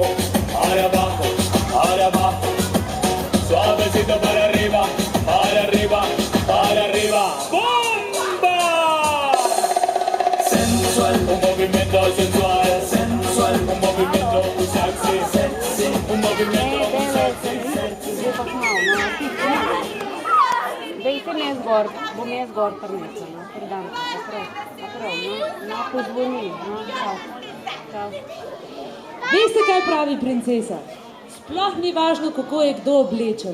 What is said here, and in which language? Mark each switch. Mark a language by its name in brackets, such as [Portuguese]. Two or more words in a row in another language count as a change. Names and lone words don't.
[Spanish] Para abajo. Para abajo. Suavecito para arriba. Para arriba. Para arriba. ¡Bomba! Sensual. Un movimiento sensual. Sensual. Un movimiento muy sexy. Sexy. Un movimiento muy sexy. [Slovenian] Zdaj pa malo, no, Dajte me zgor, bom jaz zgor prinesla, no, pridam te, naprav, no, pozvoni, no, čau. Veste, kaj pravi princesa? Sploh ni važno, kako je kdo oblečen.